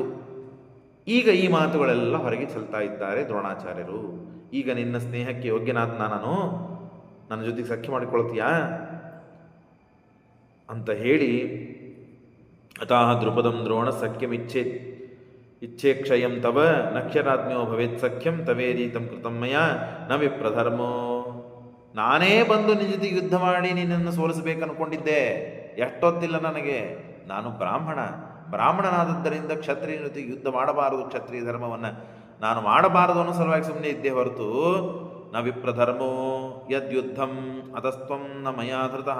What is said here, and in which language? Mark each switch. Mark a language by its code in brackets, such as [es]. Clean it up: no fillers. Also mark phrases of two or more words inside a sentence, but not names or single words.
[kn] ಈಗ ಈ ಮಾತುಗಳೆಲ್ಲ ಹೊರಗೆ ಚೆಲ್ತಾ ಇದ್ದಾರೆ ದ್ರೋಣಾಚಾರ್ಯರು. ಈಗ ನಿನ್ನ ಸ್ನೇಹಕ್ಕೆ ಯೋಗ್ಯನಾದ ನಾನು, ನನ್ನ ಜೊತೆಗೆ ಸಖ್ಯ ಮಾಡಿಕೊಳ್ತೀಯಾ ಅಂತ ಹೇಳಿ [sa] ಅತಾಹ ದ್ರುಪದಂ ದ್ರೋಣ ಸಖ್ಯಂ ಇಚ್ಛೆ ಕ್ಷಯಂ ತವ ನಕ್ಷರಾಜ್ಞೋ ಭವೇತ್ ಸಖ್ಯಂ ತವೇದೀತಂ ಕೃತಮ್ಮಯ ನ ವಿಪ್ರಧರ್ಮೋ. [kn] ನಾನೇ ಬಂದು ನಿನ್ನ ಜೊತೆಗೆ ಯುದ್ಧ ಮಾಡಿ ನಿನ್ನನ್ನು ಸೋಲಿಸಬೇಕು ಅನ್ಕೊಂಡಿದ್ದೆ. ಎಷ್ಟೊತ್ತಿಲ್ಲ ನನಗೆ. ನಾನು ಬ್ರಾಹ್ಮಣನಾದದ್ದರಿಂದ ಕ್ಷತ್ರಿಯನ ಜೊತೆಗೆ ಯುದ್ಧ ಮಾಡಬಾರದು, ಕ್ಷತ್ರಿಯ ಧರ್ಮವನ್ನು ನಾನು ಮಾಡಬಾರದು ಅನ್ನೋ ಸಲುವಾಗಿ ಸುಮ್ಮನೆ ಇದ್ದೇ ಹೊರತು [sa] ನ ವಿಪ್ರಧರ್ಮೋ ಯದ್ಯುದ್ಧಂ ಅತಸ್ತ್ವಂ ನ ಮಯಾ ಧೃತಃ.